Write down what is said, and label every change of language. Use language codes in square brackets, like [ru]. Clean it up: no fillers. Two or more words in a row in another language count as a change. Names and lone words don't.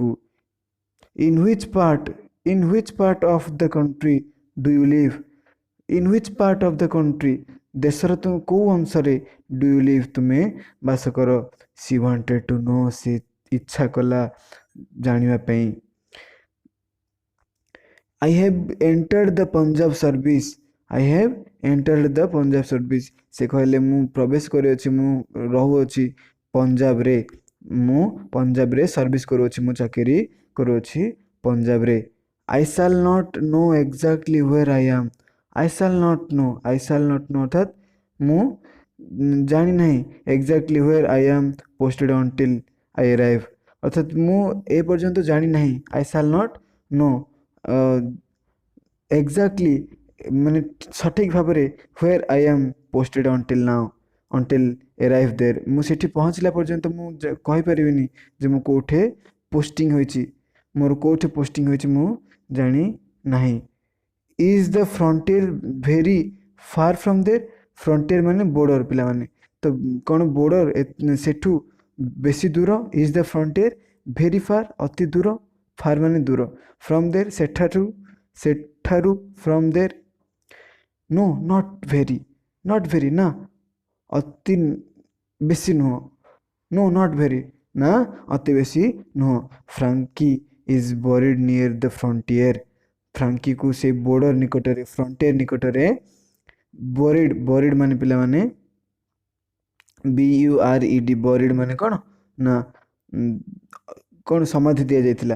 [en] in which part of the country do you live? in which part of the country, [or] ଦେଶର କେଉଁ ଅଂଶରେ? [en] do you live, [or] ତୁମେ ବାସ କର। [en] she wanted to know, [or] ସେ ଇଚ୍ଛା କଲା ଜାଣିବା ପାଇଁ। [en] I have entered the Punjab service. I have entered the Punjab service. [or] ସେ କହିଲେ ମୁଁ ପ୍ରବେଶ କରିଅଛି, ମୁଁ ରହୁଅଛି ପଞ୍ଜାବରେ। ମୁଁ ପଞ୍ଜାବରେ ସର୍ଭିସ୍ କରୁଅଛି, ମୁଁ ଚାକିରି କରୁଅଛି ପଞ୍ଜାବରେ। [en] I shall not know exactly where I am. I shall not know [or] ଅର୍ଥାତ୍ ମୁଁ ଜାଣି ନାହିଁ। [en] exactly where I am posted until I arrive, [or] ଅର୍ଥାତ୍ ମୁଁ ଏ ପର୍ଯ୍ୟନ୍ତ ଜାଣି ନାହିଁ। [en] I shall not know exactly [or] ମାନେ ସଠିକ୍ ଭାବରେ [en] where I am posted until arrive there, [or] ମୁଁ ସେଠି ପହଞ୍ଚିଲା ପର୍ଯ୍ୟନ୍ତ ମୁଁ କହିପାରିବିନି ଯେ ମୁଁ କେଉଁଠି ପୋଷ୍ଟିଂ ହୋଇଛି, ମୋର କେଉଁଠି ପୋଷ୍ଟିଂ ହୋଇଛି ମୁଁ ଜାଣି ନାହିଁ। [en] is the frontier very far from there? [or] ଫ୍ରଣ୍ଟିୟର ମାନେ ବୋର୍ଡର ପିଲାମାନେ, ତ କ'ଣ ବୋର୍ଡର ସେଠୁ ବେଶୀ ଦୂର? [en] is the frontier very far, [or] ଅତି ଦୂର। [en] ଫାର୍ [or] ମାନେ ଦୂର। [en] from there, ସେଠାରୁ। from there. no not very [or] ନା, ଅତି ବେଶୀ ନୁହଁ। [en] no not very [or] ନା, ଅତି ବେଶୀ ନୁହଁ। [en] Frankie is buried near the frontier. [or] ଫ୍ରାଙ୍କିକୁ ସେ ବୋର୍ଡର ନିକଟରେ, ଫ୍ରଣ୍ଟିୟର ନିକଟରେ। ବରିଡ୍ ମାନେ ପିଲାମାନେ BURED, ବରିଡ୍ ମାନେ କ'ଣ ନା କ'ଣ ସମାଧି ଦିଆଯାଇଥିଲା।